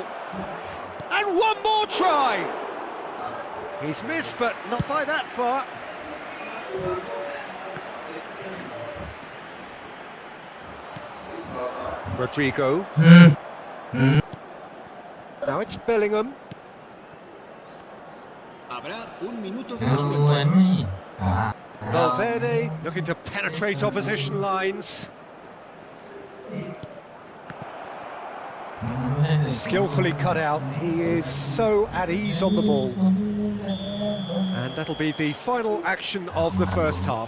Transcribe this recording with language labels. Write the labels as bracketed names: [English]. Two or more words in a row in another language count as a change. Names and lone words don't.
[English] And one more try! He's missed, but not by that far. Rodrigo. Now it's Bellingham. [Spanish] Habrá un minuto de ร descuento. วยนี่อ่า [English] Valverde looking to penetrate opposition lines. Skillfully cut out. He is so at ease on the ball. And that'll be the final action of the first half.